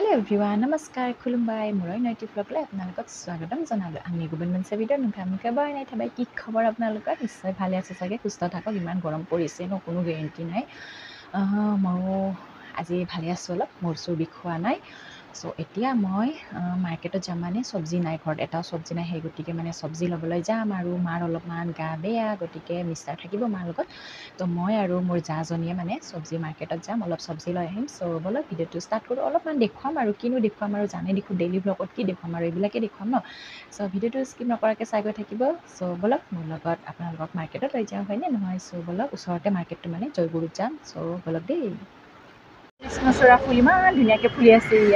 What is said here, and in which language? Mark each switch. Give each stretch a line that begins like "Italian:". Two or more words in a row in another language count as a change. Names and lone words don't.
Bodo: एभ्रिवान नमस्कार खुलुमबाय मुरै नयति ब्लगले आपनालोকক स्वागतम जनालो आंनि गुबुन मोनसे भिडिअ नोंथांमोनखौ बायनाय थाबाय
Assamese: কি খবৰ আপোনালোকৰ निश्चय ভালে আছে চাগে সুস্থ থাকক ইমান গৰম পৰিছে ন কোনো গ্যাৰান্টি নাই মই আজি ভালে আছো অলপ মোৰ চুৰ বিখোৱা নাই সো এতিয়া মই মাৰ্কেটত যাম মানে সবজি নাই ঘৰত এটা সবজি নাই সেই গতিকে মানে সবজি ল'বলৈ যাম আৰু মাৰ অলপমান গা বেয়া গতিকে মিষ্টাৰ থাকিব মাৰ লগত তো মই আৰু মোৰ জাজনীয়ে মানে সবজি মাৰ্কেটত যাম অলপ সবজি লৈ আহিম সো বলক ভিডিঅ'টো ষ্টাৰ্ট কৰোঁ অলপমান দেখুৱাম আৰু কিনো দেখুৱাম আৰু জানে দেখোঁ
English: daily vlog
Assamese: কি দেখুৱাম আৰু এইবিলাকে দেখুৱাম ন সো ভিডিঅ'টো স্কিপ নকৰাকৈ চাই গৈ থাকিব সো বলক মোৰ লগত আপোনালোকক মাৰ্কেটত লৈ যাওঁ হয়নে নহয় সো বলক ওচৰতে মাৰ্কেটটো মানে জয়গুৰুত যাম সো বলক দেই কৃষ্ণচূড়া ফুল ইমান ধুনীয়াকৈ ফুলি আছে